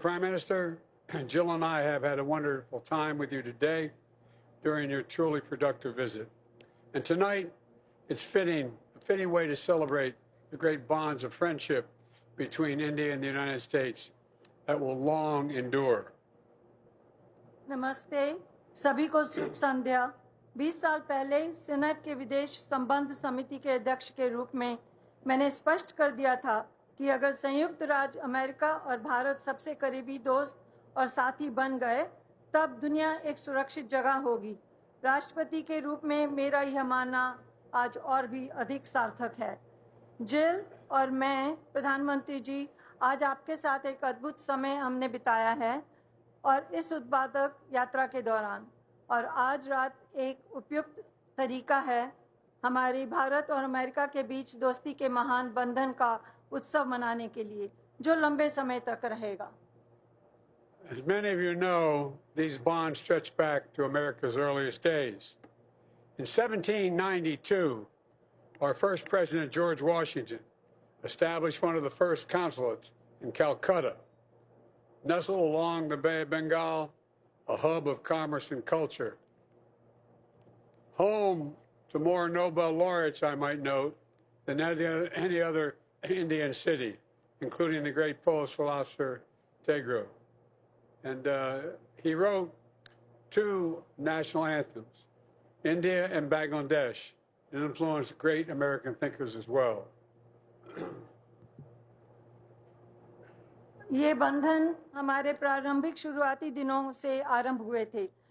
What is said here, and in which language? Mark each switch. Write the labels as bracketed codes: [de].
[en] Prime Minister, Jill and I have had a wonderful time with you today during your truly productive visit. And tonight, it's a fitting way to celebrate the great bonds of friendship between India and the United States that will long endure. [hi] नमस्ते, सभी को शुभ संध्या। 20 साल पहले senate के विदेश संबंध समिति के अध्यक्ष के रूप में मैंने स्पष्ट कर दिया था कि अगर संयुक्त राज्य अमेरिका और भारत सबसे करीबी दोस्त और साथी बन गए, तब दुनिया एक सुरक्षित जगह होगी। राष्ट्रपति के रूप में मेरा यह मानना आज और भी अधिक सार्थक है। जिल और मैं, प्रधानमंत्री जी, आज आपके साथ एक अद्भुत समय हमने बिताया है और इस उत्पादक यात्रा के दौरान, और आज रात एक उपयुक्त तरीका है हमारी भारत और अमेरिका के बीच दोस्ती के महान बंधन का उत्सव मनाने के लिए, जो लंबे समय तक रहेगा। [en] As many of you know, these bonds stretch back to America's earliest days. In 1792, our first president, George Washington, established one of the first consulates in Calcutta, nestled along the Bay of Bengal, a hub of commerce and culture. Home to more Nobel laureates, I might note, than any other Indian city, including the great Polish philosopher Tegro. And he wrote 2 national anthems, India and Bangladesh, and influenced great American thinkers as well. [hi] ये बंधन हमारे प्रारंभिक शुरुआती दिनों से आरंभ हुए थे।